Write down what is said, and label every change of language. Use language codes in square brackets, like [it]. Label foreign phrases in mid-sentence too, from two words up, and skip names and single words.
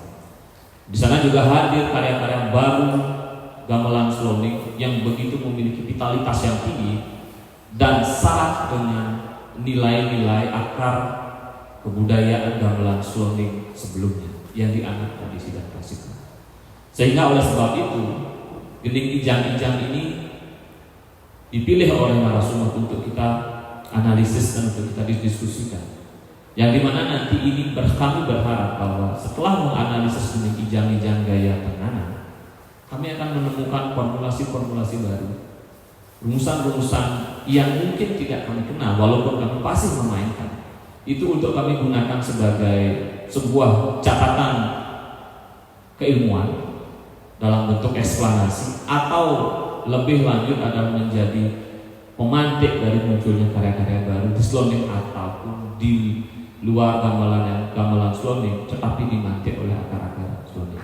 [id] Di sana juga hadir karya-karya baru gamelan slowing yang begitu memiliki vitalitas yang tinggi dan syarat dengan nilai-nilai akar kebudayaan gamelan slowing sebelumnya yang dianggap tradisi dan klasik. Sehingga oleh sebab itu gending ijang-ijang ini dipilih oleh narasumber untuk kita analisis dan untuk kita diskusikan. Yang dimana nanti ini kami berharap bahwa setelah menganalisis gending ijang-ijang gaya tenganan, kami akan menemukan formulasi-formulasi baru, rumusan-rumusan yang mungkin tidak kami kenal, walaupun kami pasti memainkan. Itu untuk kami gunakan sebagai sebuah catatan keilmuan dalam bentuk eksplanasi, atau lebih lanjut adalah menjadi pemantik dari munculnya karya-karya baru di slowing ataupun di luar gamelan slowing, tetapi dimantik oleh akar-akar slowing.